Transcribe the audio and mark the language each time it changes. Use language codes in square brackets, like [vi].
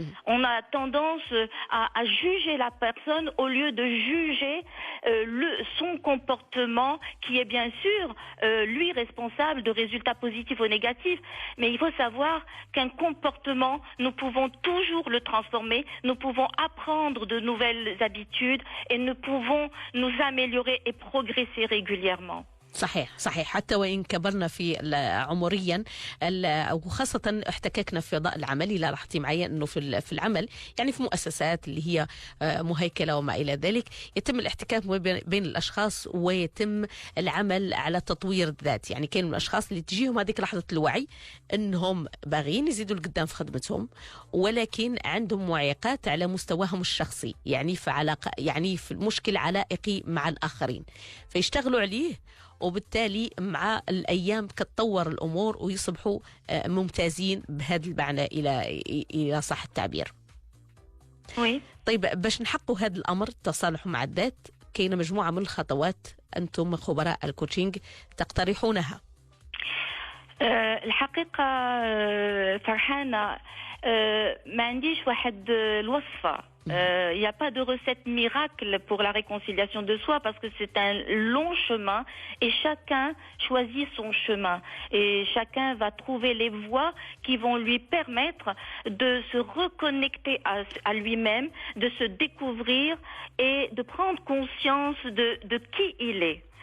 [fr] On a tendance à juger la personne au lieu de juger son comportement, qui est bien sûr lui responsable de résultats positifs ou négatifs. Mais il faut savoir qu'un comportement, nous pouvons toujours le transformer, nous pouvons apprendre de nouvelles habitudes et nous pouvons nous améliorer et progresser régulièrement. [ar] صحيح صحيح، حتى وإن كبرنا في عمريا وخاصة احتككنا في فضاء العمل. لا لاحظتي معي أنه في العمل، يعني في مؤسسات اللي هي مهيكلة وما إلى ذلك، يتم الاحتكاك بين الأشخاص ويتم العمل على تطوير الذات. يعني كاين من الأشخاص اللي تجيهم هذيك لحظة الوعي أنهم باغيين يزيدوا لقدام في خدمتهم، ولكن عندهم معيقات على مستواهم الشخصي، يعني في علاقة، يعني في المشكل علائقي مع الآخرين، فيشتغلوا عليه، وبالتالي مع الأيام كتطور الأمور ويصبحوا ممتازين بهذا المعنى إلى صح التعبير. وي. طيب، باش نحققوا هذا الأمر التصالح مع الذات، كاينة مجموعة من الخطوات أنتم خبراء الكوتشينج تقترحونها. الحقيقة فرحانة، ما عنديش واحد الوصفة. [fr] Il n'y a pas de recette miracle pour la réconciliation de soi, parce que c'est un long chemin et chacun choisit son chemin et chacun va trouver les voies qui vont lui permettre de se reconnecter à lui-même, de se découvrir et de prendre conscience de qui il est.